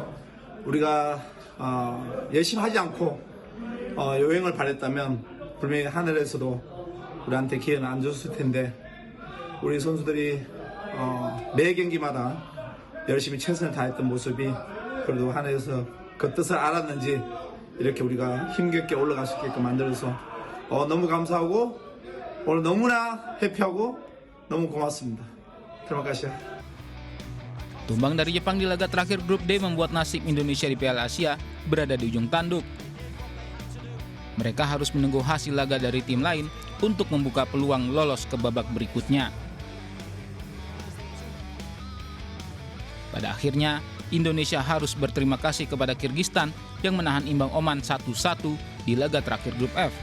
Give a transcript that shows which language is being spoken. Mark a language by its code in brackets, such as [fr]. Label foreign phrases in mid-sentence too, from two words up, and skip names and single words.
[ko] 우리가 열심히 하지 않고 요행을 바랬다면 분명히 하늘에서도 우리한테 기회는 안 줬을 텐데 우리 선수들이 매 경기마다 열심히 최선을 다했던 모습이 그래도 하늘에서 그 뜻을 알았는지 이렇게 우리가 힘겹게 올라갈 수 있게끔 만들어서 너무 감사하고 오늘 너무나 해피하고 너무 고맙습니다. [id] Terima kasih. Tumbang dari Jepang di laga terakhir grup D membuat nasib Indonesia di Piala Asia berada di ujung tanduk. Mereka harus menunggu hasil laga dari tim lain untuk membuka peluang lolos ke babak berikutnya. Pada akhirnya, Indonesia harus berterima kasih kepada Kirgistan yang menahan imbang Oman 1-1 di laga terakhir grup F.